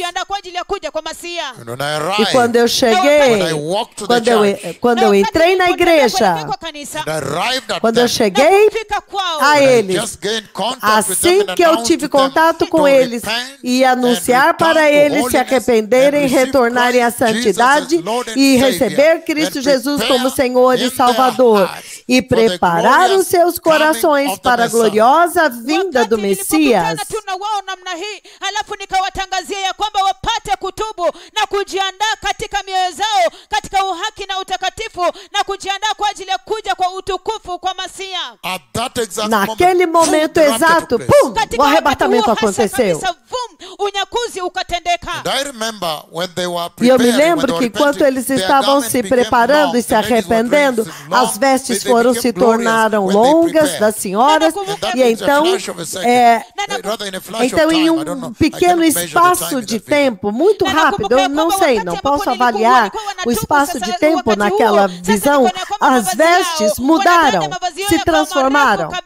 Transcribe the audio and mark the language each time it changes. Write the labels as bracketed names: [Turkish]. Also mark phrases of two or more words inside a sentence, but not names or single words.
[Portuguese] E quando eu cheguei, quando eu entrei na igreja, quando eu cheguei a eles, assim que eu tive contato com eles e anunciar para eles se arrependerem, retornarem à santidade e receber Cristo Jesus como Senhor e Salvador e preparar os seus corações para a gloriosa vinda do Messias. [Swahili] Wao namna hii, halafu nikawatangazia ya kwamba wapate kutubu na kujiandaa katika mioyo zao katika uhaki na utakatifu na kujiandaa kwa ajili ya kuja kwa utukufu kwa Masia. [Portuguese] Naquele momento exato, pum, o arrebatamento aconteceu. [Swahili] Unyakuzi ukatendeka. [Portuguese] E eu me lembro que enquanto eles estavam se preparando e se arrependendo, as vestes se tornaram longas das senhoras, e então em um pequeno espaço de tempo, muito rápido, eu não sei, não posso avaliar o espaço de tempo naquela visão, as vestes mudaram, se transformaram.